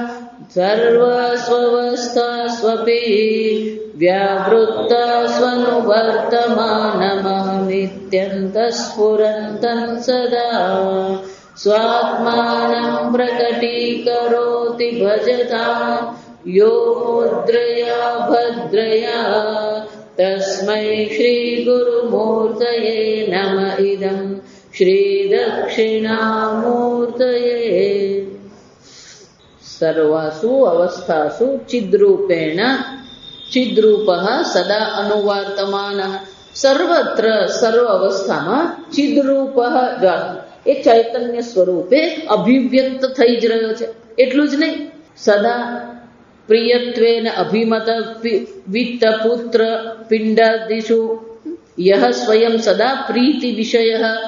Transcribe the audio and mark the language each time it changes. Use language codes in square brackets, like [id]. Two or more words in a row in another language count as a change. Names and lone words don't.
[sa] सर्वस्वस्थास्वपि व्यावृत्ता स्वनुवर्तमानमहमित्यन्तःस्फुरन्तं सदा स्वात्मानं प्रकटीकरोति भजतां यो मुद्रया भद्रया तस्मै श्रीगुरुमूर्तये नम इदं श्रीदक्षिणामूर्तये सर्वासु अवस्थासु चिद्रूपेण चिद्रूपः सदा अनुवर्तमानः सर्वत्र सर्व अवस्थाમાં [gu] ચિદ્રૂપઃ એ ચૈતન્ય સ્વરૂપે અભિવ્યક્ત થઈ જ રહ્યો છે. એટલું જ નહીં, [sa] सदा प्रियत्वेन अभिमत वित्त पुत्र पिंडादिषु यह स्वयं सदा प्रीति विषयः.